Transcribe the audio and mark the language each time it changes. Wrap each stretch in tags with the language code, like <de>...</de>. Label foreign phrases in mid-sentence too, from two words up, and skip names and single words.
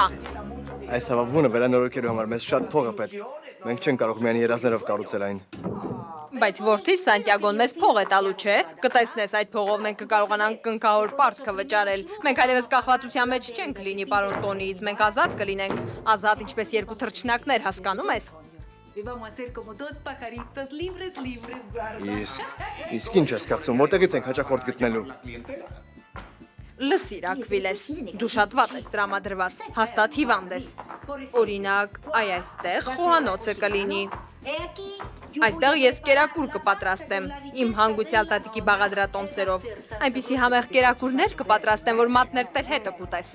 <hy>Այս հավաքումը վերանորոգելու համար մեզ շատ փող է պետք։ Մենք չենք կարող միայն երազներով կառուցել այն։ բայց որդիս Սանտիագոն մեզ փող է տալու, չէ։ Կտեսնես այդ փողով մենք կկարողանանք կնքահոր պարտքը վճարել։ Մենք այլևս կախվածության մեջ չենք լինի պարոն Տոնիից, մենք ազատ կլինենք։ Ազատ ինչպես երկու թռչնակներ, հասկանում ես։</hy> <es>Y vamos a ser como dos pajaritos libres, libres.</es> <hy>Իսկ ինչ ես կարծում, որտեղից ենք հաճախորդ գտնելու։ Լսիր, Ակվիլես, դու շատ վատ ես տրամադրված, հաստատ հիվանդ ես։ Օրինակ, այստեղ խոհանոցը կլինի։ Այստեղ ես կերակուր կպատրաստեմ, իմ հանգուցյալ տատիկի բաղադրատոմսերով, այնպիսի համեղ կերակուրներ կպատրաստեմ, որ մատներ տեր հետը կուտես։</hy>